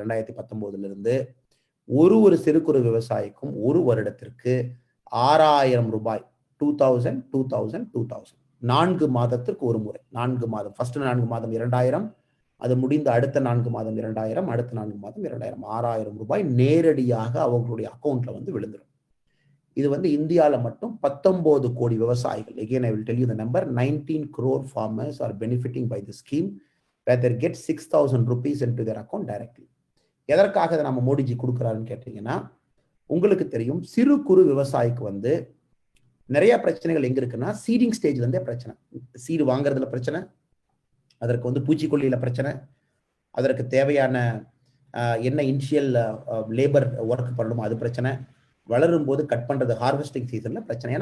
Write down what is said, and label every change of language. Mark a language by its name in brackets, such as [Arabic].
[Tamil] 2019 இருந்து ஒரு சிறு குறு விவசாயிக்கும் ஒரு வருடத்திற்கு 6000 ரூபாய் 2000 4 மாதத்திற்கு ஒரு முறை. 4 மாதம், ஃபர்ஸ்ட் 4 மாதம் 2000, அது முடிந்த அடுத்த 4 மாதம் 2000, அடுத்த 4 மாதம் 2000, 6000 ரூபாய் நேரடியாக அவங்களுடைய அக்கௌண்ட்ல விழுந்துடும். இது இந்தியாவில் மட்டும் 19 கோடி விவசாயிகள். [English] Again, I will tell you the number. 19 crore farmers are benefiting by the scheme where they get 6,000 rupees into their account directly. [Tamil] எதற்காக இதை நம்ம மோடிஜி கொடுக்குறாருன்னு கேட்டீங்கன்னா, உங்களுக்கு தெரியும் சிறு குறு விவசாயிக்கு நிறைய பிரச்சனைகள் எங்க இருக்குன்னா, சீடிங் ஸ்டேஜ்ல இருந்தே பிரச்சனை. சீடு வாங்குறதுல பிரச்சனை, அதற்கு பூச்சிக்கொல்லியில பிரச்சனை, அதற்கு தேவையான என்ன இனிஷியல் லேபர் ஒர்க் பண்ணணுமோ அது பிரச்சனை, வளரும் போது கட் பண்றது ஹார்வெஸ்டிங் சீசன்ல பிரச்சனை.